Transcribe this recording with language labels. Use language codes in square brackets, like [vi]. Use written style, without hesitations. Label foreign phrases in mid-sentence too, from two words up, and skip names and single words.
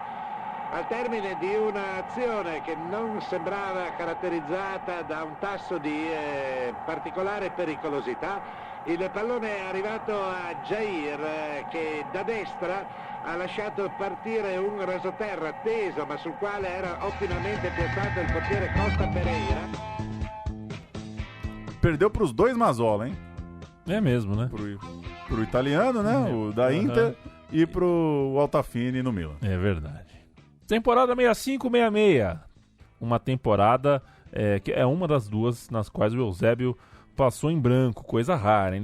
[it] Al termine di un'azione che non sembrava caratterizzata da un tasso di particolare pericolosità, il pallone è arrivato a Jair che da destra ha lasciato partire un rasoterra teso ma sul quale era ottimamente piazzato il portiere Costa Pereira. [pt] Perdeu para os dois Mazzola, hein? É mesmo, né? Pro italiano, né? O da Inter e pro Altafini no Milan. É verdade. Temporada 65-66. Uma temporada que é uma das duas nas quais o Eusébio passou em branco, coisa rara, hein?